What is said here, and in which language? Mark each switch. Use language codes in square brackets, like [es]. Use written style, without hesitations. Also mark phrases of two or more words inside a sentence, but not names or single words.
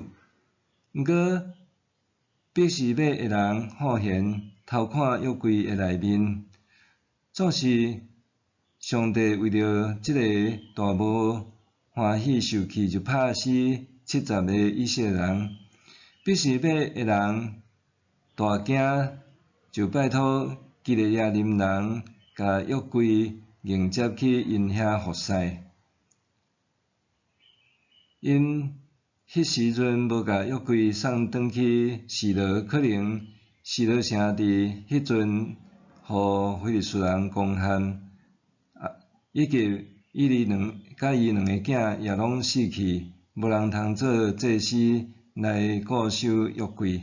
[nan] 毋过，毕士马的人好闲，偷看约柜的内面，总是上帝为着即个大无欢喜受气，就拍死70个以色列人。毕士马的人大惊，就拜托基列耶琳人甲约柜迎接去因遐服侍。因迄时阵无甲约柜送转去示罗，可能示罗城伫迄阵互非利士人攻陷， 以及伊两个囝也拢死去，无人通做祭司来固守约柜。